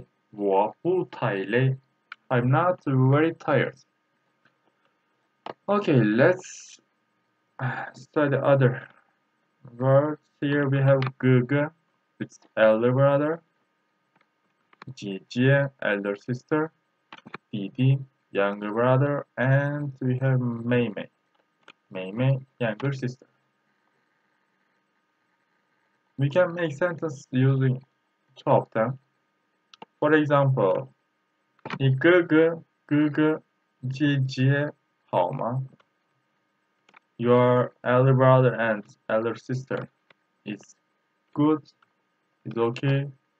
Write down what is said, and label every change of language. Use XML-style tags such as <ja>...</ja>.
<zh>我不太累，不太累，不太累，我不太累。</zh> <en>I'm not very tired. Okay, let's study other words. Here we have Gugu, it's elder brother, Jie, elder sister, Didi, younger brother, and we have Mei Mei, Mei Mei, younger sister. We can make sentences using two of them. For example,</en> <zh>你哥哥姐姐好吗?</zh> <en>Your elder brother and elder sister is good, is okay.</en>